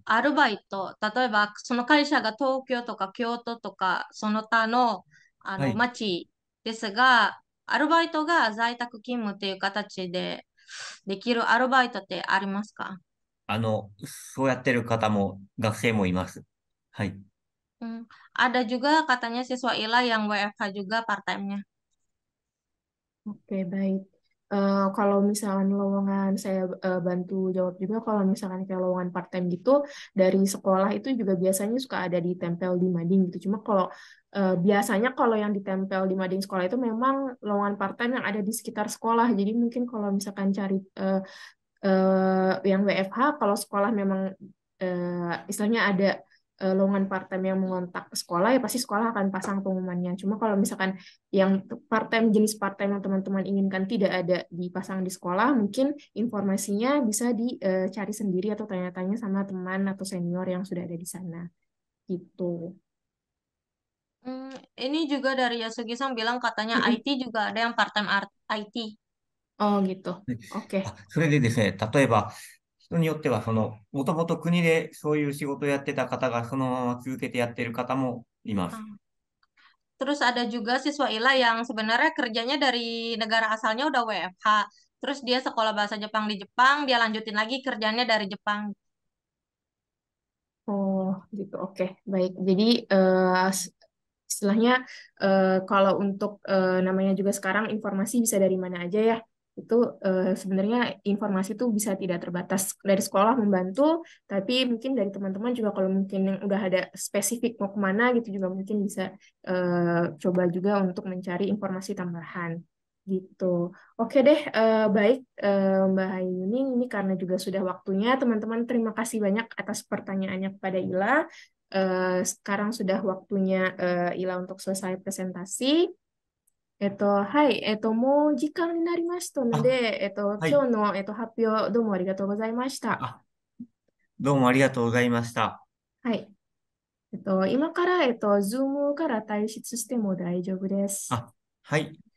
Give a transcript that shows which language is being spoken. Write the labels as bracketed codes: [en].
[ja] アルバイト、例えばその会社が東京とか京都とかその他の、はい。町ですが、アルバイトが在宅勤務っていう形でできるアルバイトってありますか？そうやってる方も、学生もいます。はい。 [id] Hmm, ada juga katanya siswa ILA yang WFH juga part-time-nya. Oke, baik. Kalau misalkan lowongan, saya bantu jawab juga. Kalau misalkan kayak lowongan part-time gitu, dari sekolah itu juga biasanya suka ada ditempel di mading gitu. Cuma kalau biasanya kalau yang ditempel di mading sekolah itu memang lowongan part-time yang ada di sekitar sekolah. Jadi mungkin kalau misalkan cari yang WFH kalau sekolah memang istilahnya ada lowongan part-time yang mengontak sekolah, ya pasti sekolah akan pasang pengumumannya. Cuma kalau misalkan yang part-time, jenis part-time yang teman-teman inginkan tidak ada dipasang di sekolah, mungkin informasinya bisa dicari sendiri atau tanya-tanya sama teman atau senior yang sudah ada di sana. Gitu. Ini juga dari Yasugi-san bilang katanya IT juga ada yang part-time IT. Oh gitu. [ja] で [id] Oke. [ja] それでですね、例えば、人によっては、もともと国でそういう仕事をやってた方が、そのまま続けてやってる方もいます。 Ah. [id] Terus ada juga siswa ILA yang sebenarnya kerjanya dari negara asalnya udah WFH. Terus dia sekolah bahasa Jepang di Jepang, dia lanjutin lagi kerjanya dari Jepang. Oh, gitu. Oke, baik. Jadi istilahnya kalau untuk namanya juga sekarang informasi bisa dari mana aja ya. Itu sebenarnya informasi itu bisa tidak terbatas dari sekolah membantu, tapi mungkin dari teman-teman juga kalau mungkin yang udah ada spesifik mau kemana gitu juga mungkin bisa coba juga untuk mencari informasi tambahan gitu. Oke deh, baik Mbak Hayuni, ini karena juga sudah waktunya, teman-teman terima kasih banyak atas pertanyaannya kepada Ila. Sekarang sudah waktunya Ila untuk selesai presentasi. [ja] はい、もう時間になりましたのあ、で、はい。今日の、発表どうもありがとうございました。あ、どうもありがとうございました。はい、今から、Zoom から退出しても大丈夫です。あ、はい。